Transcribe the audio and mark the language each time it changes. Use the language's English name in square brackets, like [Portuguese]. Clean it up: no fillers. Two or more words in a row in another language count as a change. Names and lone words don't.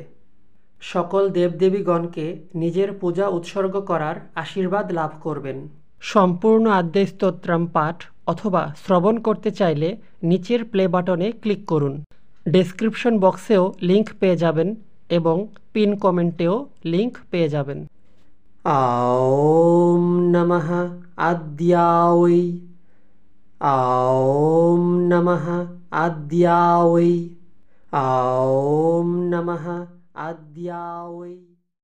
[Bangla] সকল দেবদেবীগণকে নিজের পূজা উৎসর্গ করার আশীর্বাদ লাভ করবেন। সম্পূর্ণ আদ্যা স্তোত্রাম পাঠ অথবা শ্রবণ করতে চাইলে নিচের [English] play button [Bangla] ক্লিক করুন। [English] description box [Bangla] লিংক পেয়ে যাবেন এবং [English] pin comment [Bangla] লিংক পেয়ে যাবেন। [Sanskrit] ॐ नमः आद्यावै। ॐ नमः आद्यावै। ॐ नमः आद्यावै।